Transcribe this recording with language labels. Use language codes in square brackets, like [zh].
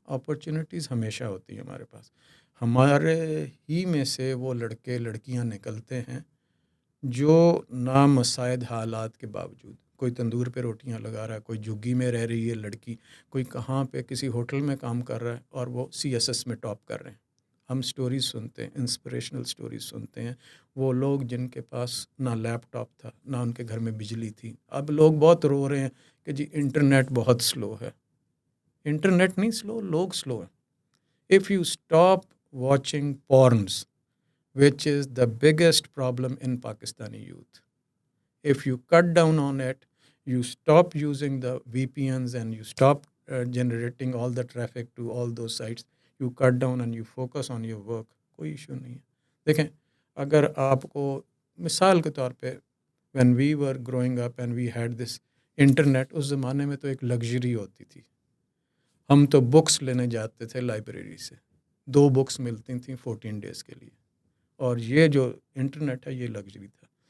[ur] Opportunities ہمیشہ ہوتی ہیں ہمارے پاس. ہمارے ہی میں سے وہ لڑکے لڑکیاں نکلتے ہیں جو نامساعد حالات کے باوجود, کوئی تندور پہ روٹیاں لگا رہا ہے, کوئی جھگی میں رہ رہی ہے لڑکی, کوئی کہاں پہ کسی ہوٹل میں کام کر رہا ہے اور وہ CSS میں ٹاپ کر رہے ہیں. ہم سٹوریز سنتے ہیں, انسپریشنل سٹوریز سنتے ہیں. وہ لوگ جن کے پاس نہ لیپ ٹاپ تھا, نہ ان کے گھر میں بجلی تھی. اب لوگ بہت رو رہے ہیں کہ جی انٹرنیٹ بہت سلو ہے. انٹرنیٹ نہیں سلو, لوگ سلو ہیں. [en] If you stop watching porns, which is the biggest problem in Pakistani youth, if you cut down on it, you stop using the VPNs and you stop generating all the traffic to all those sites, you cut down and you focus on your work, [ur] کوئی issue نہیں ہے. دیکھیں, اگر آپ کو مثال کے طور پہ [en] when we were growing up and we had this internet, [ur] اس زمانے میں تو ایک لگژری ہوتی تھی. ہم تو بکس لینے جاتے تھے لائبریری سے, 2 بکس ملتی تھیں 14 days کے لیے, اور یہ جو انٹرنیٹ ہے یہ لگژری تھا.